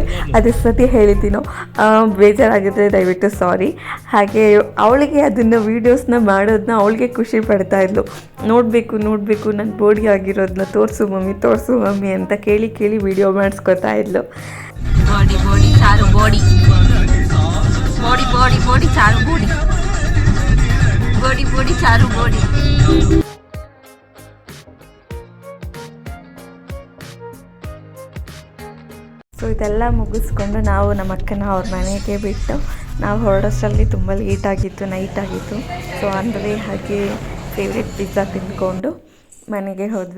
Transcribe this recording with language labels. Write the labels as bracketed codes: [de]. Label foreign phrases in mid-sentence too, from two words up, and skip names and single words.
[kn] ಅದೇ ಸತಿ ಹೇಳಿದ್ದೀನೋ, ಬೇಜಾರಾಗಿದ್ದರೆ ದಯವಿಟ್ಟು ಸಾರಿ. ಹಾಗೆ ಅವಳಿಗೆ ಅದನ್ನು ವೀಡಿಯೋಸ್ನ ಮಾಡೋದನ್ನ ಅವಳಿಗೆ ಖುಷಿ ಪಡ್ತಾಯಿದ್ಲು. ನೋಡಬೇಕು ನನ್ನ ಬೋಡಿ ಆಗಿರೋದನ್ನ ತೋರಿಸು ಮಮ್ಮಿ ಅಂತ ಕೇಳಿ ವೀಡಿಯೋ ಮಾಡಿಸ್ಕೊತಾ ಇದ್ಲು. [en] body Charu body body body body Charu body body body Charu body. [kn] ಸೊ ಇದೆಲ್ಲ ಮುಗಿಸ್ಕೊಂಡು ನಾವು ನಮ್ಮ ಅಕ್ಕನ ಅವ್ರ ಮನೆಗೆ ಬಿಟ್ಟು ನಾವು ಹೊರಡೋಷ್ಟರಲ್ಲಿ ತುಂಬ ಲೇಟಾಗಿತ್ತು, ನೈಟ್ ಆಗಿತ್ತು. ಸೊ ಅಂದರೆ ಹಾಗೆ [en] favourite pizza [kn] ತಿಂದ್ಕೊಂಡು ಮನೆಗೆ ಹೋದ್ವಿ.